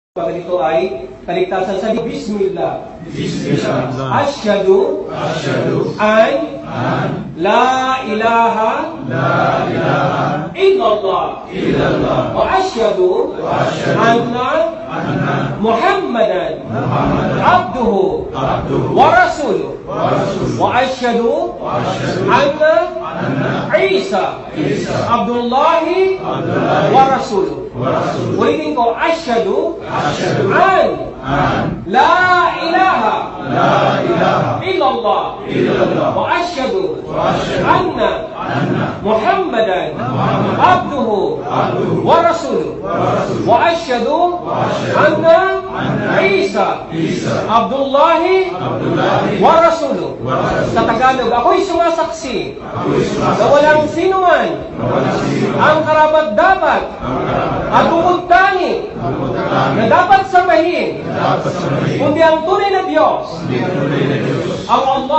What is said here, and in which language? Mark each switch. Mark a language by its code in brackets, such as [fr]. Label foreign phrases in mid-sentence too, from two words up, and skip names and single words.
[tl] Pag ito ay kaligtasan sa Bismillah. Bismillah. [ar] أشهد أن لا إله إلا الله وأشهد أن محمدا عبده ورسوله وأشهد أن عيسى عبد الله ورسوله. [tl] Ulitin ko, [ar] أشهد أن لا إله إلا الله وأشهد أن محمدا عبده ورسوله وأشهد أن عيسى عبد الله ورسوله. [tl] Sa Tagalog, ako'y sumasaksi na walang sinuman ang karapat-dapat at bukod-tanging na dapat sambahin kundi ang tunay na Diyos, ang Allah.